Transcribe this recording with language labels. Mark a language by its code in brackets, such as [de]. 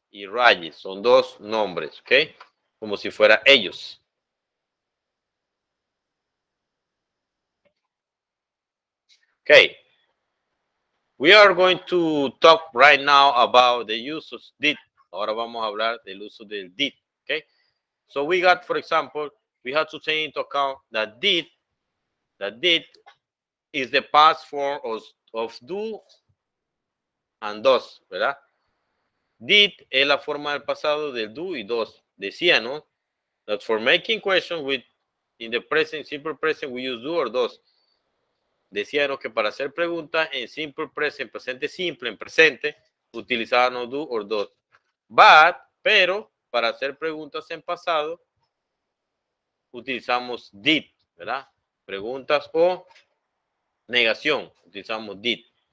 [es] Y Rajit son dos nombres, ¿ok? Como si fuera ellos. [en] Okay. We are going to talk right now about the use of did. [es] Ahora vamos a hablar del uso del did. [en] Okay. So we got, for example, we have to take into account that did is the past form of do and does, ¿verdad? [es] Did es la forma del pasado del do y dos. Decía, ¿no? [en] That for making questions with in the present, simple present, we use do or does. [es] Decíamos que para hacer preguntas en simple present, presente simple, en presente, utilizábamos do or does. But, pero, para hacer preguntas en pasado, utilizamos did, ¿verdad? Preguntas o negación, utilizamos did.